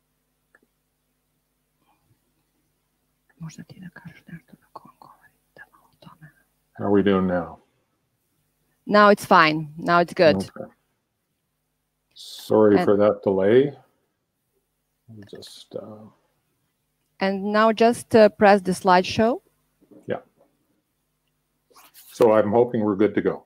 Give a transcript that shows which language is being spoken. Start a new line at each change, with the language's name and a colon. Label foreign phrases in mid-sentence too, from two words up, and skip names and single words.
Serbian: Možda ti da kažeš nešto na kom govori, da malo
English: How are we doing now? Now it's fine. Now it's good. Okay. Sorry for that delay. Just and now just press the slideshow. Yeah. So I'm hoping we're good to go.